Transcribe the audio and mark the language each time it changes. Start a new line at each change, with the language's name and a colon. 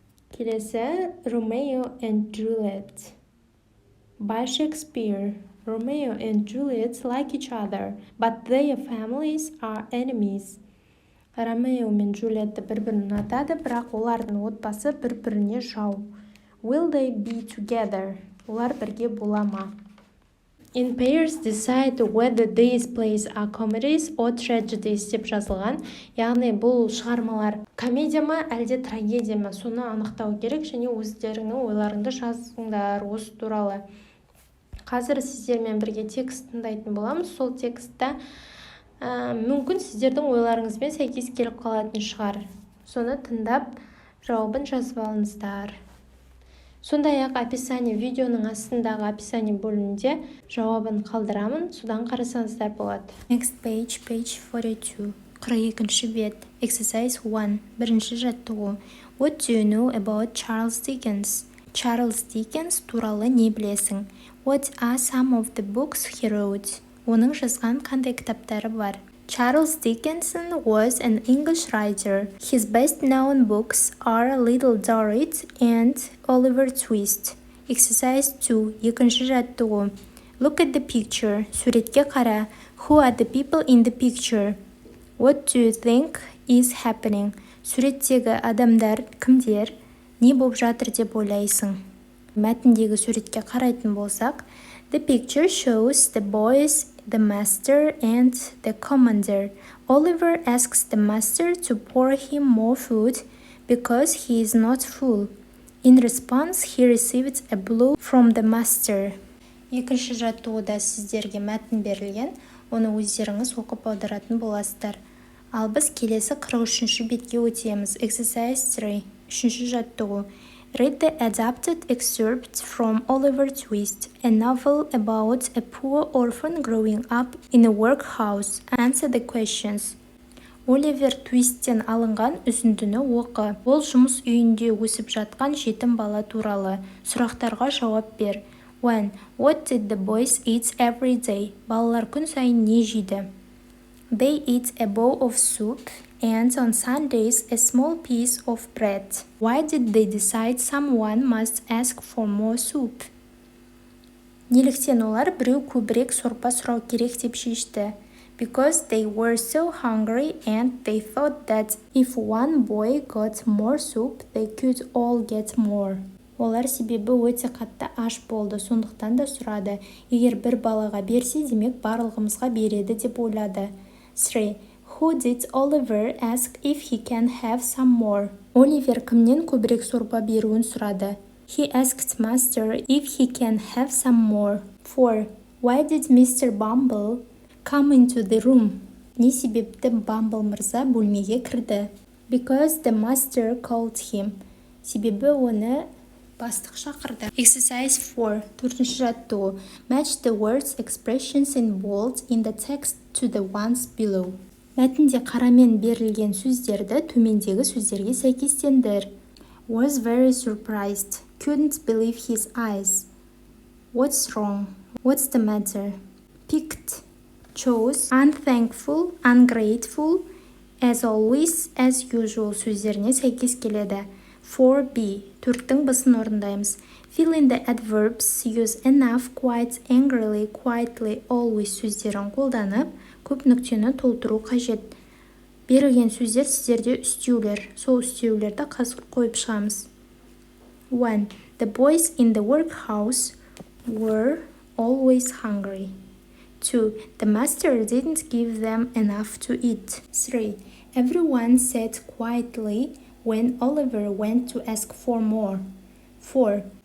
Kazakh: Келесі Romeo and Juliet. By Shakespeare.
English: Romeo and Juliet like each other, but their families are enemies.
Kazakh: Ромео мен Джульетті бір-бірін ұнатады, бірақ олардың отбасы бір-біріне жау.
English: Will they be together?
Kazakh: Олар бірге бола ма?
English: In pairs, decide whether these plays are comedies or tragedies
Kazakh: деп жазылған. Яғни бұл шығармалар комедия ма, әлде трагедия ма? Соны анықтау керек, және өздеріңнің ойларыңды жазыңдар осы туралы. Қазір сіздермен бірге текст тыңдайтын боламыз. Сол текстті мүмкін сіздердің ойларыңызбен сәйкес келіп қалатын шығар. Соны тыңдап, жауабын жазып алыңыздар. Сондай-ақ описание, видеоның астындағы описание бөлімінде жауабын қалдырамын, содан қарасаңыздар болады.
English: Next page, page 42.
Kazakh: 42-ші бет.
English: Exercise 1.
Kazakh: Бірінші жаттығу.
English: What do you know about Charles Dickens?
Kazakh: Charles Dickens туралы не білесің?
English: What are some of the books he wrote?
Kazakh: Оның жазған қандай кітаптары бар?
English: Charles Dickens was an English writer. His best-known books are Little Dorrit and Oliver Twist. Exercise 2.
Kazakh: Екінші жаттығу.
English: Look at the picture.
Kazakh: Суретке қара.
English: Who are the people in the picture? What do you think is happening?
Kazakh: Суреттегі адамдар кімдер? Не болып жатыр деп ойлайсың? Мәтіндегі суретке қарайтын болсақ,
English: the picture shows the boys, the master and the commander. Oliver asks the master to pour him more food because he is not full. In response, he receives a blow from the master.
Kazakh: Екінші жаттығуда сіздерге мәтін берілген, оны өздеріңіз оқып аударатын боласыздар. Ал біз келесі 43-ші бетке өтеміз.
English: Exercise 3.
Kazakh: Үшінші жаттығу.
English: Read the adapted excerpt from Oliver Twist, a novel about a poor orphan growing up in a workhouse. Answer the questions.
Kazakh: Оливер Твисттен алынған үзіндіні оқы. Ол жұмыс үйінде өсіп жатқан жетім бала туралы. Сұрақтарға жауап бер. 1.
English: What did the boys eat every day?
Kazakh: Балалар күн сайын не жейді?
English: They eat a bowl of soup and on Sundays a small piece of bread. Why did they decide someone must ask for more soup?
Kazakh: Неліктен олар біреу көбірек сорпа сұрау керек деп шешті?
English: Because they were so hungry and they thought that if one boy got more soup, they could all get more.
Kazakh: Олар себебі өте қатты аш болды, сондықтан да сұрады. Егер бір балаға берсе, демек барлығымызға береді деп ойлады. 3.
English: Who did Oliver ask if he can have some more?
Kazakh: Оливер кімнен көбірек сорпа беруін сұрады?
English: He asked master if he can have some more. 4. Why did Mr. Bumble come into the room?
Kazakh: Не себепті Бамбл мырза бөлмеге кірді?
English: Because the master called him.
Kazakh: Себебі оны бастық шақырды.
English: Exercise 4.
Kazakh: Төртінші жаттығу.
English: Match the words expressions in bold in the text to the ones below.
Kazakh: Мәтінде қарамен берілген сөздерді төмендегі сөздерге сәйкестендір.
English: Was very surprised. Couldn't believe his eyes. What's wrong? What's the matter? Picked. Chose. Unthankful. Ungrateful. As always. As usual
Kazakh: сөздеріне сәйкес келеді. 4b. Төрттің басын орындаймыз.
English: Fill in the adverbs. Use enough, quite, angrily, quietly, always
Kazakh: сөздерін қолданып, көп нүктені толтыру қажет. Берілген сөздер сіздерде үстеулер. Сол үстеулерді қазір қойып шығамыз. 1.
English: The boys in the workhouse were always hungry. 2. The master didn't give them enough to eat. 3. Everyone sat quietly when Oliver went to ask for more. 4.